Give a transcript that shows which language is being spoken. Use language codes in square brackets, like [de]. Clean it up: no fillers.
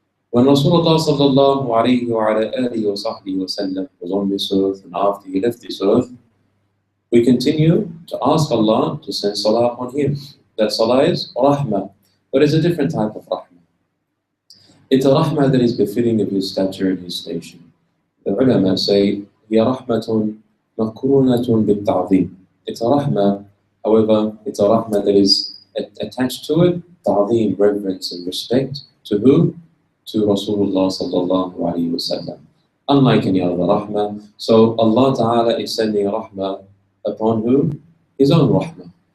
[en] When Rasulullah sallallahu alayhi wa ala alihi wa sahbihi wa sallam was on this earth and after he left this earth, we continue to ask Allah to send salah upon him. That salah is rahmah, but it's a different type of rahmah. It's a rahmah that is befitting of his stature and his station. The ulama say, [ar] هي رحمة مقرونة بالتعظيم. [en] It's a rahmah, however, it's a rahmah that is attached to it, ta'zim, reverence and respect. To who? To Rasulullah sallallahu alayhi wa sallam. Unlike any other rahmah. So Allah Ta'ala is sending rahmah upon who? His own rahmah.